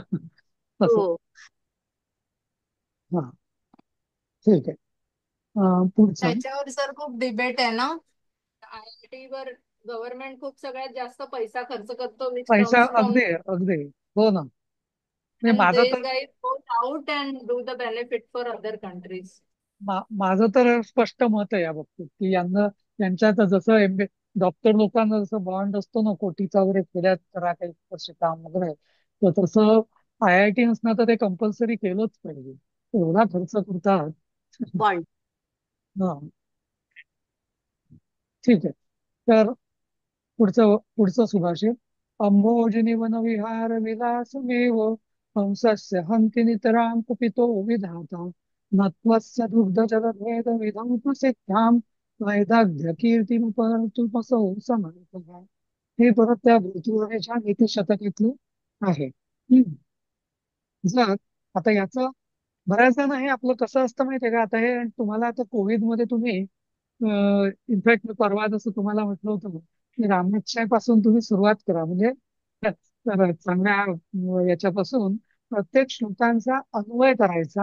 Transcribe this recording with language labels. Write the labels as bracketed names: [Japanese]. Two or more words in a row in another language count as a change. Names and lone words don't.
[Marathi] असं. हो. हा, ठीक आहे. पुढचं. त्याच्यावर सर खूप डिबेट आहे ना. आयआयटी वर गव्हर्नमेंट खूप सगळ्यात जास्त पैसा खर्च करतो, विच पैसा, [English] comes from [Marathi] अगदी अगदी, हो ना. म्हणजे अँड माझं [English] these [Marathi] तर [English] guys goes out and do the benefit for other countries. [Marathi] माझं तर स्पष्ट मत आहे या बाबतीत की यांना, यांच्यात जसं डॉक्टर लोकांना जसं बॉन्ड असतो ना कोटीचा वगैरे, खेड्यात करा काही वर्ष काम वगैरे, तर तसं IIT नसणं तर ते कंपल्सरी केलंच पाहिजे, एवढा खर्च करतात. बॉन्ड. हा, ठीक आहे. तर पुढचं पुढचं सुभाषित. [Sanskrit] अंभोजिनी वनविहार विलासमेव हंसस्य हन्ति नितरां कुपितो विधाता नत्वस्य दुग्धजलभेद विधं प्रसिद्धां वैदग्ध्य कीर्तिमुपरतुमसौ समर्थः. [Marathi] हे परत त्या भृतुहरीच्या नीतिशतकातलं आहे. जर आता याचं बऱ्याचदा ना, हे आपलं कसं असतं माहितीये का, आता हे तुम्हाला आता कोविडमध्ये तुम्ही, इनफॅक्ट मी परवा जसं तुम्हाला म्हटलं होतं ना, की पासून तुम्ही सुरुवात करा, म्हणजे चांगल्या याच्यापासून प्रत्येक श्लोकांचा अन्वय करायचा.